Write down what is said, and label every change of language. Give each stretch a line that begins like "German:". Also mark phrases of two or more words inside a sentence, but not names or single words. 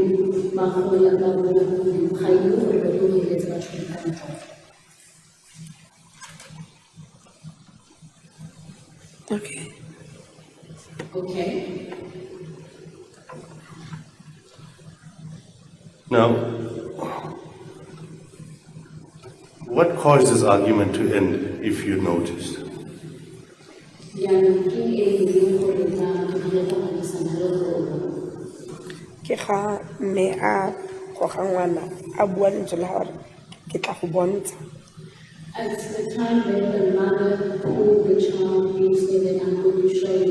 English: Okay. Okay. Now, what caused this argument to end, if you noticed?
Tswana: Ke ga mme a goga ngwana a bua lentswe la gore ke tla go bontsha.
English: At the time when the mother pulled the child, he said that I'm going to show you.